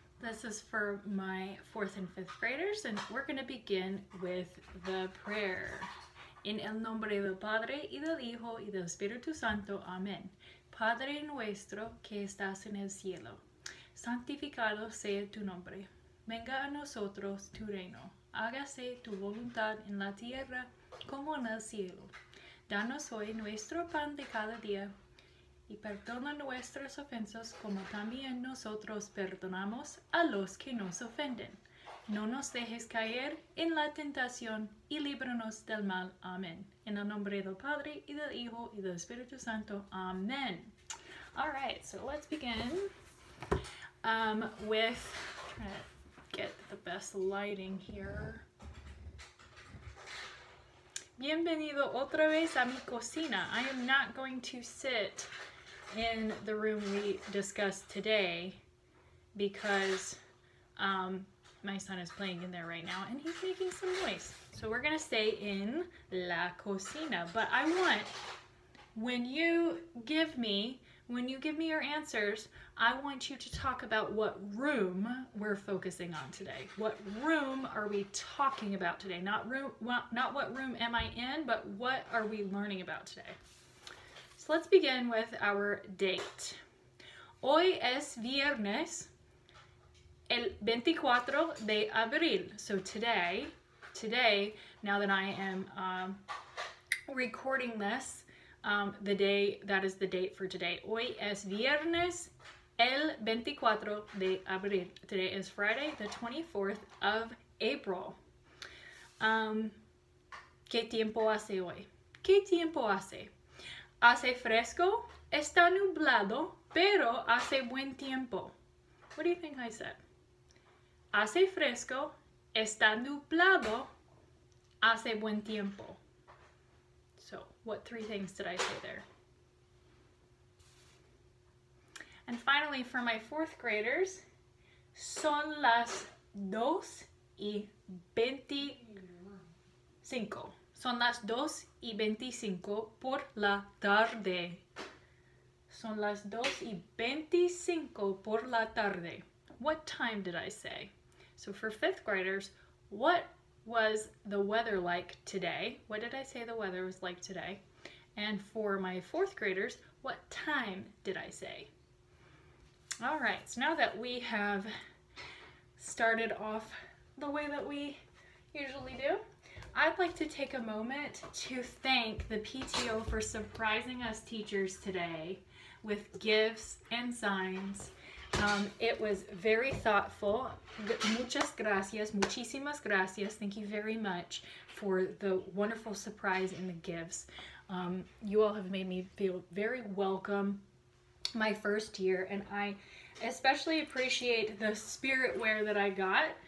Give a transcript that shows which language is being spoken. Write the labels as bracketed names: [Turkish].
[English] This is for my 4th and 5th graders, and we're going to begin with the prayer. [Spanish] En el nombre del Padre, y del Hijo, y del Espíritu Santo. Amén. Padre nuestro que estás en el cielo, santificado sea tu nombre. Venga a nosotros tu reino. Hágase tu voluntad en la tierra como en el cielo. Danos hoy nuestro pan de cada día. Y perdona nuestras ofensas como también nosotros perdonamos a los que nos ofenden. No nos dejes caer en la tentación y líbranos del mal. Amén. En el nombre del Padre, y del Hijo, y del Espíritu Santo. Amén. [English] All right, so let's begin with, trying to get the best lighting here. [Spanish] Bienvenido otra vez a mi cocina. [English] I am not going to sit in the room we discussed today because my son is playing in there right now and he's making some noise. So we're going to stay in la cocina. But I want, when you give me your answers, I want you to talk about what room we're focusing on today. What room are we talking about today? Not what room am I in, but what are we learning about today? So let's begin with our date. [Spanish] Hoy es viernes, el 24 de abril. [English] So today, now that I am recording this, that is the date for today. [Spanish] Hoy es viernes, el 24 de abril. [English] Today is Friday, the 24th of April. [Spanish] ¿Qué tiempo hace hoy? ¿Qué tiempo hace? Hace fresco, está nublado, pero hace buen tiempo. [English] What do you think I said? [Spanish] Hace fresco, está nublado, hace buen tiempo. [English] So, what 3 things did I say there? And finally, for my 4th graders, [Spanish] son las 2:25. Son las 2:25 por la tarde. Son las 2:25 por la tarde. [English] What time did I say? So for 5th graders, what was the weather like today? What did I say the weather was like today? And for my 4th graders, what time did I say? All right, so now that we have started off the way that we usually do, I'd like to take a moment to thank the PTO for surprising us teachers today with gifts and signs. It was very thoughtful. [Spanish] Muchas gracias, muchísimas gracias. [English] Thank you very much for the wonderful surprise and the gifts. You all have made me feel very welcome my first year, and I especially appreciate the spirit wear that I got.